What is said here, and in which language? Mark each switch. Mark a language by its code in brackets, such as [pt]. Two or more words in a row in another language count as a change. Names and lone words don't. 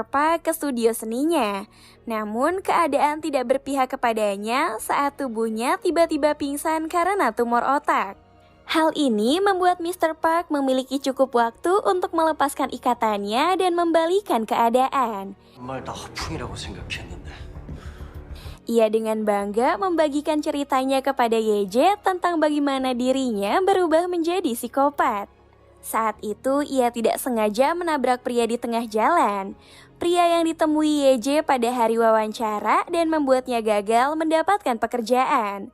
[id] Park ke studio seninya. Namun keadaan tidak berpihak kepadanya saat tubuhnya tiba-tiba pingsan karena tumor otak. Hal ini membuat Mr. Park memiliki cukup waktu untuk melepaskan ikatannya dan membalikan keadaan. [ko] 정말 다 허풍이라고 생각했는데. [id] Ia dengan bangga membagikan ceritanya kepada Yeje tentang bagaimana dirinya berubah menjadi psikopat. Saat itu ia tidak sengaja menabrak pria di tengah jalan. Pria yang ditemui Yeje pada hari wawancara dan membuatnya gagal mendapatkan pekerjaan.